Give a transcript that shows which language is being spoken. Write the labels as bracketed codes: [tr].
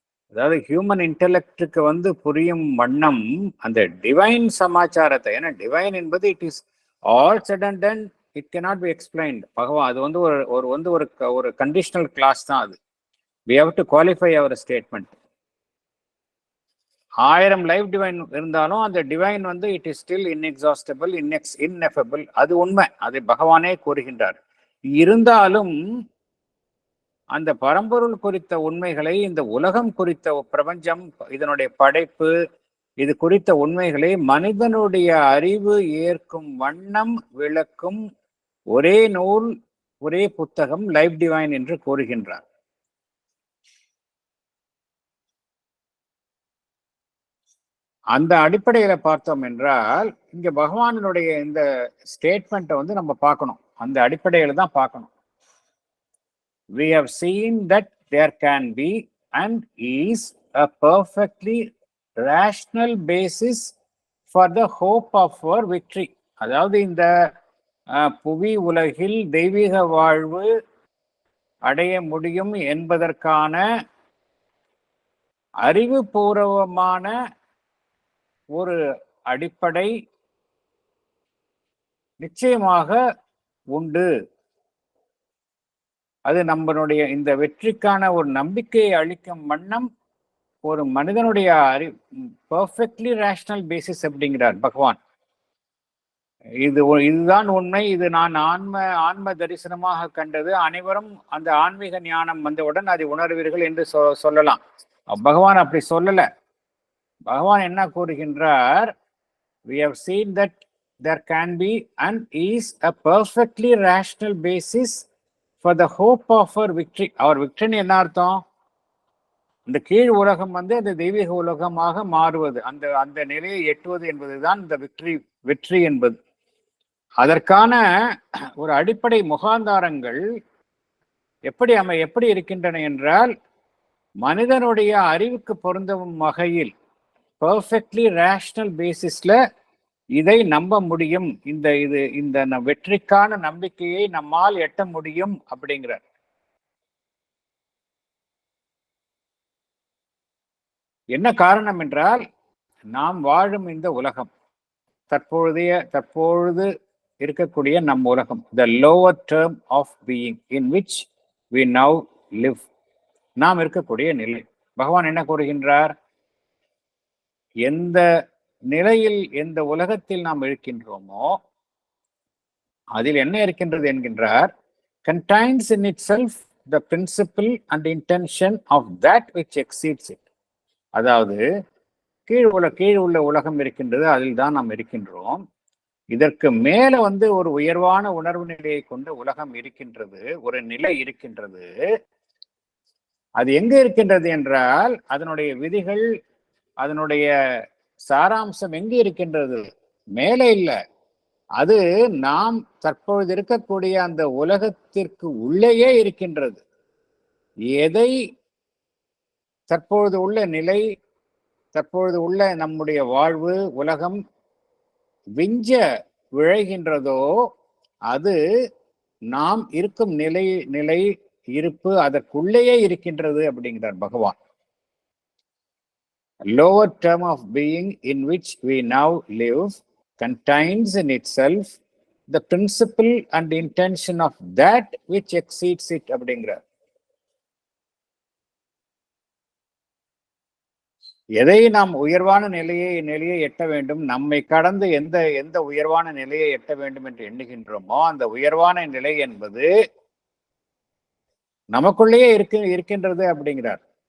[ta] அதாவது ஹியூமன் இன்டெலெக்டுக்கு புரியும் வண்ணம் அந்த டிவைன் சமாச்சாரத்தை, ஏன்னா டிவைன் என்பது [en] It is all said and done, it cannot be explained. [ta] பகவான் அது ஒரு கண்டிஷனல் கிளாஸ் தான். [en] அது we have to qualify our statement. [ta] 1000 life divine இருந்தாலும் அந்த divine [en] It is still inexhaustible, ineffable. [ta] அது உண்மை, அதை பகவானே கூறுகின்றார். இருந்தாலும் அந்த பரம்பொருள் குறித்த உண்மைகளை, இந்த உலகம் குறித்த பிரபஞ்சம், இதனுடைய படைப்பு, இது குறித்த உண்மைகளை மனிதனுடைய அறிவு ஏற்கும் வண்ணம் விளக்கும் ஒரே நூல், ஒரே புத்தகம் லைஃப் டிவைன் என்று கூறுகின்றார். அந்த அடிப்படையில பார்த்தோம் என்றால் இங்க பகவானுடைய இந்த ஸ்டேட்மெண்ட்டை நம்ம பார்க்கணும். அந்த அடிப்படையில தான் பார்க்கணும். [en] We have seen that there can be and is a perfectly rational basis for the hope of our victory. [ta] அதாவது இந்த புவி உலகில் தெய்வீக வாழ்வு அடைய முடியும் என்பதற்கான அறிவுபூர்வமான ஒரு அடிப்படை நிச்சயமாக உண்டு. அது நம்மளுடைய இந்த வெற்றிக்கான ஒரு நம்பிக்கையை அளிக்கும் வண்ணம் ஒரு மனிதனுடைய [en] perfectly rational basis [ta] அப்படிங்கிறார் பகவான். இதுதான் உண்மை, இது நான் ஆன்ம தரிசனமாக கண்டது, அனைவரும் அந்த ஆன்மீக ஞானம் வந்தவுடன் அதை உணர்வீர்கள் என்று சொல்லலாம். பகவான் அப்படி சொல்லல. பகவான் என்ன கூறுகின்றார், [en] we have seen that there can be and is a perfectly rational basis for the hope of our victory. Our victory [ta] என்ன அர்த்தம்? இந்த கீழ் உலகம் அந்த தெய்வீக உலகமாக மாறுவது, அந்த நிலையை எட்டுவது என்பதுதான் இந்த வெற்றி என்பது. அதற்கான ஒரு அடிப்படை முகாந்தாரங்கள் எப்படி இருக்கின்றன என்றால், மனிதனுடைய அறிவுக்கு பொருந்தும் வகையில் [en] perfectly rational பேசிஸ்ல [ta] இதை நம்ப முடியும், இந்த வெற்றிக்கான நம்பிக்கையை நம்மால் எட்ட முடியும் அப்படிங்கிறார். என்ன காரணம் என்றால், நாம் வாழும் இந்த உலகம், தற்பொழுது இருக்கக்கூடிய நம் உலகம், [en] the lower term of being in which we now live, [ta] நாம் இருக்கக்கூடிய நிலை. பகவான் என்ன கூறுகின்றார்? எந்த நிலையில், எந்த உலகத்தில் நாம் இருக்கின்றோமோ அதில் என்ன இருக்கின்றது என்கின்றார். [en] contains in itself the principle and intention of that which exceeds it. [ta] அதாவது கீழ் உள்ள உலகம் இருக்கின்றது, அதில் தான் நாம் இருக்கின்றோம். இதற்கு மேல ஒரு உயர்வான உணர்வு நிலையை கொண்ட உலகம் இருக்கின்றது, ஒரு நிலை இருக்கின்றது. அது எங்க இருக்கின்றது என்றால், அதனுடைய விதிகள், அதனுடைய சாராம்சம் எங்கே இருக்கின்றது? மேலே இல்லை, அது நாம் தற்பொழுது இருக்கக்கூடிய அந்த உலகத்திற்கு உள்ளேயே இருக்கின்றது. எதை தற்பொழுது உள்ள நிலை, தற்பொழுது உள்ள நம்முடைய வாழ்வு உலகம் விஞ்ச விழைகின்றதோ அது நாம் இருக்கும் நிலை இருப்பு அதற்குள்ளேயே இருக்கின்றது அப்படிங்கிறார் பகவான். [en] lower term of being in which we now live contains in itself the principle and intention of that which exceeds it அப்படிங்கிறார். [ta] எதை நாம் உயர்வான நிலையை எட்ட வேண்டும், நம்மை கடந்து எந்த உயர்வான நிலையை எட்ட வேண்டும் என்று எண்ணுகின்றோமோ அந்த உயர்வான நிலை என்பது நமக்குள்ளேயே இருக்கின்றது அப்படிங்கிறார்.